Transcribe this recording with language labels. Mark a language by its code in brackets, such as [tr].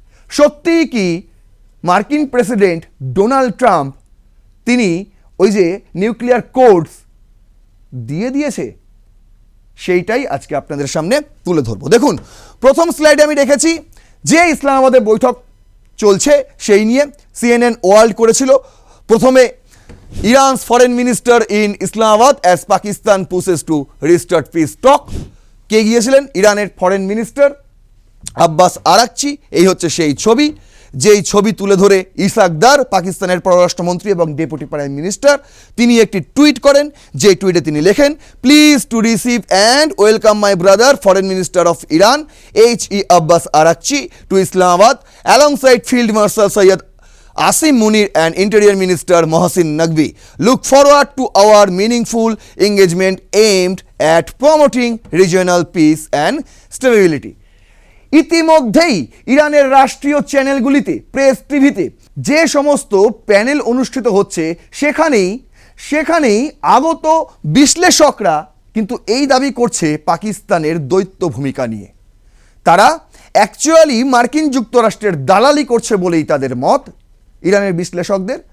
[bn] সত্যিই কি মার্কিন প্রেসিডেন্ট ডোনাল্ড ট্রাম্প তিনি ওই যে নিউক্লিয়ার কোডস দিয়ে দিয়েছে? সেইটাই আজকে আপনাদের সামনে তুলে ধরবো। দেখুন, প্রথম স্লাইডে আমি রেখেছি যে ইসলামাবাদে বৈঠক চলছে সেই নিয়ে CNN ওয়ার্ল্ড করেছিল। প্রথমে [en] Iran's foreign minister in Islamabad as Pakistan pushes to restart peace talk. [bn] কে গিয়েছিলেন? ইরানের ফরেন মিনিস্টার আব্বাস আরাকচি। এই হচ্ছে সেই ছবি, যেই ছবি তুলে ধরে ইসাকদার, পাকিস্তানের পররাষ্ট্রমন্ত্রী এবং ডেপুটি প্রাইম মিনিস্টার, তিনি একটি টুইট করেন, যে টুইটে তিনি লেখেন, [en] Please to receive and welcome my brother foreign minister of Iran H.E. Abbas Araghchi to Islamabad alongside field marshal Syed Asim Munir and Interior Minister Mohsin Naqvi. Look forward to our meaningful engagement aimed at promoting regional peace and stability. [bn] ইতিমধ্যেই ইরানের রাষ্ট্রীয় চ্যানেলগুলিতে, press টিভিতে যে সমস্ত panel অনুষ্ঠিত হচ্ছে সেখানেই আগত বিশ্লেষকরা কিন্তু এই দাবি করছে পাকিস্তানের দ্বৈত ভূমিকা নিয়ে। তারা অ্যাকচুয়ালি মার্কিন যুক্তরাষ্ট্রের দালালি করছে বলেই তাদের মত ইরানের বিশ্লেষকদের।